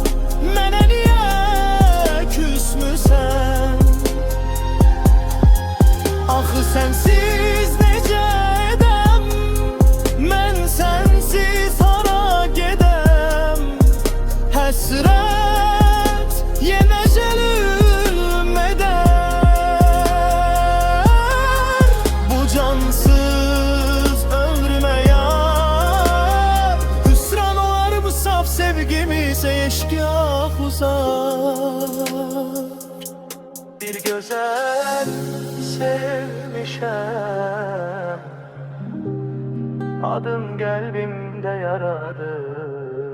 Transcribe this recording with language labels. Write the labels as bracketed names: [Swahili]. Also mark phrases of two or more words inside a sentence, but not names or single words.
[Azerbaijani] Mənə niyə küsmüsən? Axı sensiz necə edəm? Mən sensiz hara gedəm? Həsrət yenə zulüm eder. Bu cansız ömrüme yar. [Turkish] Hüsran olar bu saf sevgimize, eşkıya uzar. Bir güzel sevmişem, adım kalbimde yaradır.